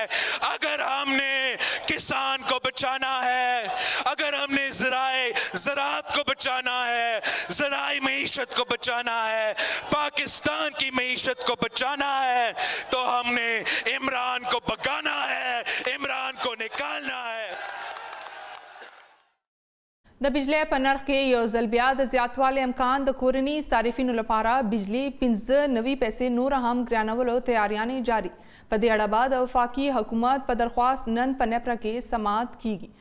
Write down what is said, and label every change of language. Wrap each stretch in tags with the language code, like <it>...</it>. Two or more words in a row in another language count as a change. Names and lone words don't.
<ur>اگر ہم نے کسان کو بچانا ہے، اگر ہم نے زراعت کو بچانا ہے، زرعی معیشت کو بچانا ہے، پاکستان کی معیشت کو بچانا ہے، تو ہم نے عمران کو بھگانا ہے، عمران کو نکالنا ہے۔</ur> <ps>د بجلی په نرخ کې یو ځل بیا د زیاتوالي امکان د کورني صارفینو لپاره بجلی 15 نوي پیسې نور هم ګرانولو تیاریانې جاري. په دې اړه به د وفاقي حکومت په درخواست نن په نیپره کې سماعت کیږي.</ps>